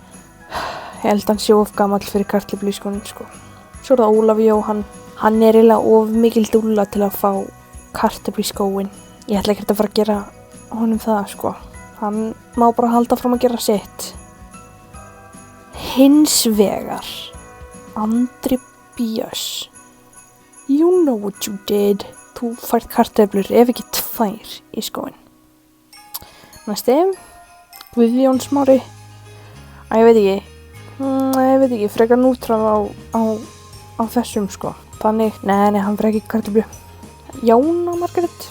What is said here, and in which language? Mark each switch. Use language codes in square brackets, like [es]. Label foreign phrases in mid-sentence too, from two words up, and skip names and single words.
[is] Ég held að hann sé of gamall fyrir kartöflu í skóinn, Svo er það Ólafur Jóhann. Hann er eiginlega of mikil dúlla til að fá kartöflu í skóinn. Ég ætla ekkert að fara að gera honum það, Hann má bara halda fram að gera sitt. Hins vegar, Andri Björns. [en] You know what you did. [is] Þú fært kartöflur, ef ekki 2 í skóinn. Næsti, Guðjón Smári. Ég veit ekki, frekar nútrað á þessum, Þannig, nei, hann fær ekki kartöflu. Jóna Margrét.